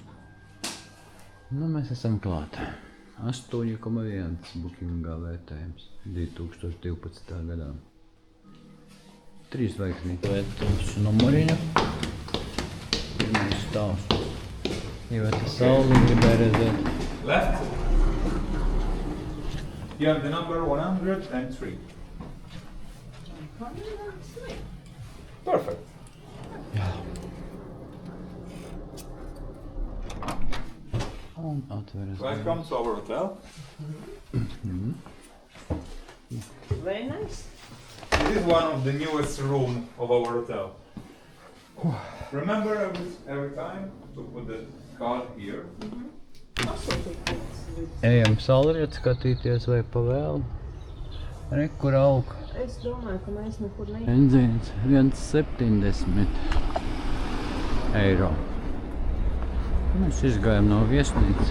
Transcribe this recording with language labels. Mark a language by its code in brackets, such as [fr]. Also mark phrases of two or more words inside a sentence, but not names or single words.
[lv] Nu, mēs esam klāt. 8,1 bookingā vērtējums 2012. gadā. 3 zvaigznīti vērtējums numuriņu. Pirmais stāvs. Iveta Sauli gribēja redzēt. [en] Left. You have the number 103. 103. Perfect. Un atveras. Welcome to our hotel. Very nice. This is one of the newest room of our hotel. Remember every time to put the card here. [lv] Ejam saulriet skatīties vai pa vēlu. Re, kur aug. Es domāju, ka mēs nekur ne... Benzīns 1,70 eiro. Mēs izgājam no viesnīcas.